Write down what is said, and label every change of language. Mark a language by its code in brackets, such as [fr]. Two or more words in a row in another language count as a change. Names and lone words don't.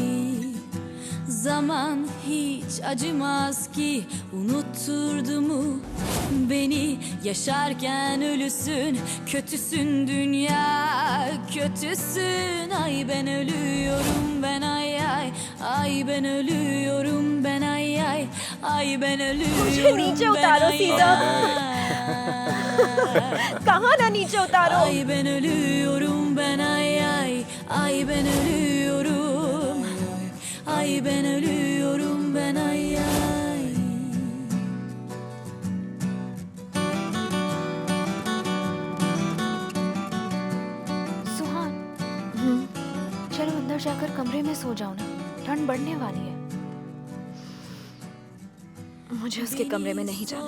[tr] Zaman hiç acımaz ki, unutturdu mu beni? Yaşarken ölüsün, kötüsün dünya, kötüsün. Ay ben ölüyorum ben, ay ay. Ay ben ölüyorum ben, ay ay. Ay ben [hi] मुझे [tr] ölüyorum [hi] नीचे [tr] ben, [hi] उतारो [tr] ay [hi] सीधा। [tr] ay. [hi] कहाँ ना नीचे उतारो। [tr] Ay ben ölüyorum ben, ay ay. Ay ben ölüyorum. Ay ben ölüyorum ben, ay ay. [hi] सुहान, चलो अंदर जाकर कमरे में सो जाओ ना, ठंड बढ़ने वाली है। मुझे उसके कमरे में नहीं जाना।